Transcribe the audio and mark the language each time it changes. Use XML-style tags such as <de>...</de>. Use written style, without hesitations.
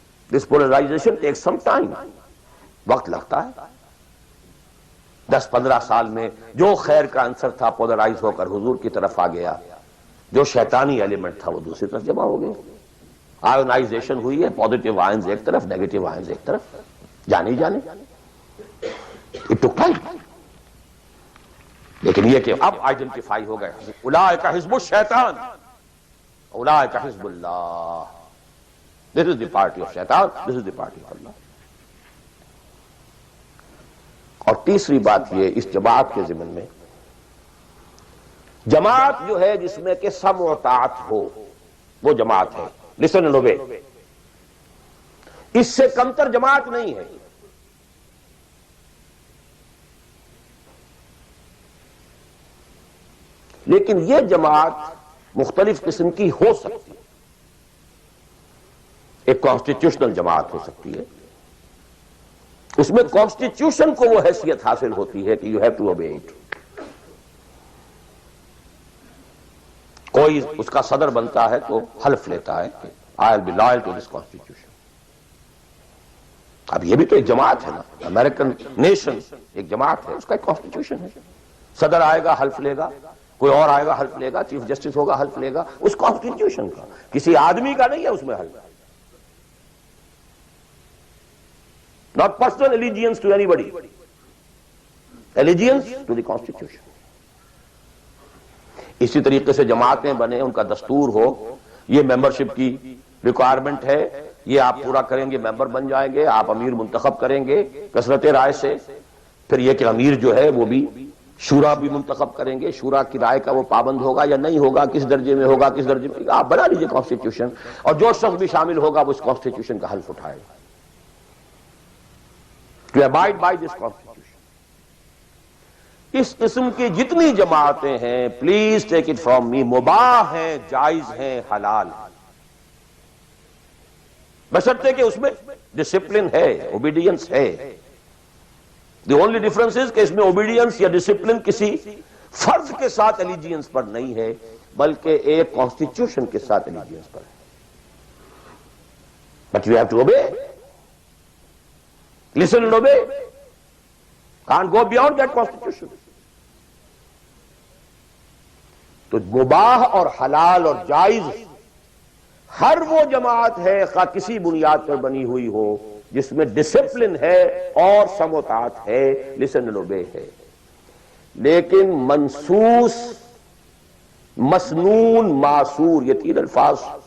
<en>This polarization takes some time.</en> <ur>وقت لگتا ہے. 10-15 سال میں جو خیر کا عنصر تھا پولرائز ہو کر حضور کی طرف آ گیا، جو شیطانی ایلیمنٹ تھا وہ دوسری طرف جمع ہو گیا. آئونائزیشن ہوئی ہے، پازیٹیو آئنز ایک طرف، نیگیٹو آئنز ایک طرف. جانے جانے</ur> <en>It took time.</en> <ur>لیکن یہ کہ اب آئیڈینٹیفائی ہو گئے،</ur> <ar>اولئک حزب الشیطان اولئک حزب اللہ.</ar> <en>This is the party of شیطان، this is the party of اللہ.</en> <ur>اور تیسری بات یہ اس جماعت کے ضمن میں، جماعت جو ہے جس میں کہ سمع و طاعت ہو، وہ جماعت ہے.</ur> <en>listen and obey.</en> <ur>اس سے کمتر جماعت نہیں ہے. لیکن یہ جماعت مختلف قسم کی ہو سکتی ہے. ایک کانسٹیٹیوشنل جماعت ہو سکتی ہے، اس میں کانسٹیٹیوشن کو وہ حیثیت حاصل ہوتی ہے کہ</ur> <en>You have to obey it.</en> <ur>کوئی اس کا صدر بنتا ہے تو حلف لیتا ہے کہ</ur> <en>I will be loyal to this constitution.</en> <ur>اب یہ بھی تو ایک جماعت ہے نا. امریکن نیشن ایک جماعت ہے، اس کا ایک کانسٹیٹیوشن ہے. صدر آئے گا حلف لے گا، کوئی اور آئے گا حلف لے گا، چیف جسٹس ہوگا حلف لے گا. اس کانسٹیٹیوشن کا، کسی آدمی کا نہیں ہے اس میں حلف.</ur> <en>Not personal allegiance to anybody. Allegiance to the Constitution.</en> <ur>اسی طریقے سے جماعتیں بنے، ان کا دستور ہو، یہ ممبرشپ کی ریکوائرمنٹ ہے، یہ آپ پورا کریں گے ممبر بن جائیں گے، آپ امیر منتخب کریں گے کثرت رائے سے. پھر یہ کہ امیر جو ہے وہ بھی شورا بھی منتخب کریں گے، شورا کی رائے کا وہ پابند ہوگا یا نہیں ہوگا، کس درجے میں ہوگا، کس درجے میں. آپ بنا لیجئے کانسٹیٹیوشن، اور جو شخص بھی شامل ہوگا وہ اس کانسٹیٹیوشن کا حلف اٹھائے گا.</ur> <en>To abide by this constitution.</en> <ur>اس قسم کی جتنی جماعتیں ہیں،</ur> <en>please take it from me,</en> <ur>مباح ہیں، جائز ہیں، حلال ہیں، بشرطے کہ اس میں ڈسپلن ہے، اوبیڈینس ہے.</ur> <en>the only difference is</en> <ur>کہ اس میں اوبیڈینس یا ڈسپلن کسی فرض کے ساتھ الیجینس پر نہیں ہے، بلکہ ایک کانسٹیٹیوشن کے ساتھ الیجینس پر ہے.</ur> <en>But you have to obey. Listen and obey. Can't go beyond that constitution.</en> <ur>تو مباح اور حلال اور جائز ہر وہ جماعت ہے خواہ کسی بنیاد پر بنی ہوئی ہو جس میں ڈسپلن ہے اور سمع و طاعت ہے،</ur> <en>listen and obey</en> <ur>ہے. لیکن منسوس، مسنون، معصور، یہ تین الفاظ.</ur>